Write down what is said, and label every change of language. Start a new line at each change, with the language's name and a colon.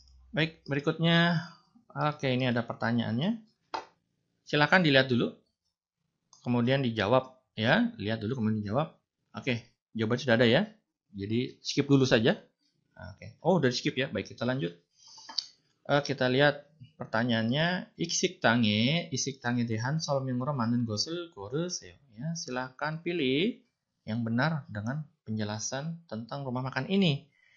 Indonesian: Baik, berikutnya oke, ini ada pertanyaannya. Silakan dilihat dulu. Kemudian dijawab ya, lihat dulu kemudian dijawab. Oke, jawaban sudah ada ya. Jadi skip dulu saja. Oke. Oh, udah di skip ya. Baik, kita lanjut. kita lihat pertanyaannya.
Korean: 이식당에 대한 설명으로 맞는 것을 고르세요.
Indonesian: Ya, silahkan pilih yang benar dengan penjelasan tentang rumah makan ini.